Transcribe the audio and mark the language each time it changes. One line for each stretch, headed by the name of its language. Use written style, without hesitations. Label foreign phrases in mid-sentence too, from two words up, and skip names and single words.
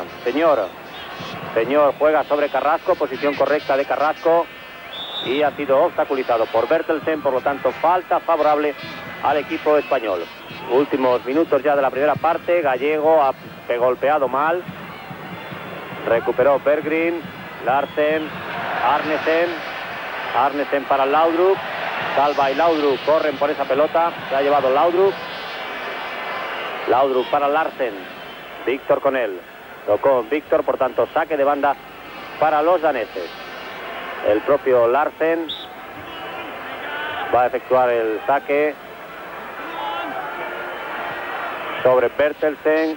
Spanish: Señor juega sobre Carrasco, posición correcta de Carrasco, y ha sido obstaculizado por Bertelsen, por lo tanto falta favorable al equipo español. Últimos minutos ya de la primera parte. Gallego ha golpeado mal. Recuperó Berggren. Larsen. Arnesen para Laudrup. Salva y Laudrup corren por esa pelota. Se ha llevado Laudrup. Laudrup para Larsen. Víctor con él. Tocó Víctor, por tanto saque de banda para los daneses. El propio Larsen va a efectuar el saque sobre Bertelsen.